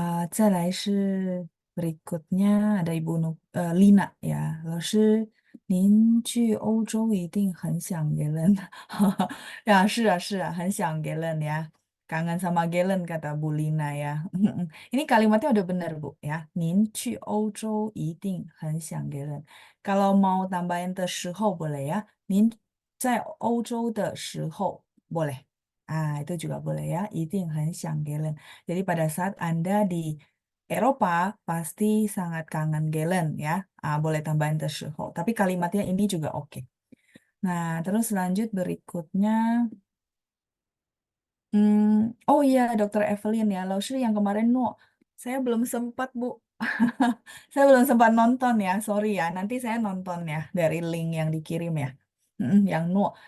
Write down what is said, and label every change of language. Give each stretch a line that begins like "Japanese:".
Chinese: 再来是
Indonesian: berikutnya ada Ibu Lina ya.
Chinese: 老师，您去欧洲一定很想 ya, 是啊，很想 Galen ya.
Indonesian: Kangen sama Galen kata Bu Lina ya. Ini kalimatnya udah benar Bu ya.
Chinese: 您去欧洲一定很想 Galen.
Indonesian: Kalau mau tambahin 的时候 boleh ya.
Chinese: 您在欧洲的时候
Indonesian: boleh. Itu juga boleh ya.
Chinese: 一定很想 Galen.
Indonesian: Jadi pada saat Anda di Eropa pasti sangat kangen Galen ya. Boleh tambahin 的时候. Tapi kalimatnya ini juga oke. Nah, terus lanjut berikutnya. Oh iya, Dokter Evelyn ya, Lausri yang kemarin no, saya belum sempat Bu, saya belum sempat nonton ya, sorry ya, nanti saya nonton ya dari link yang dikirim ya, yang no.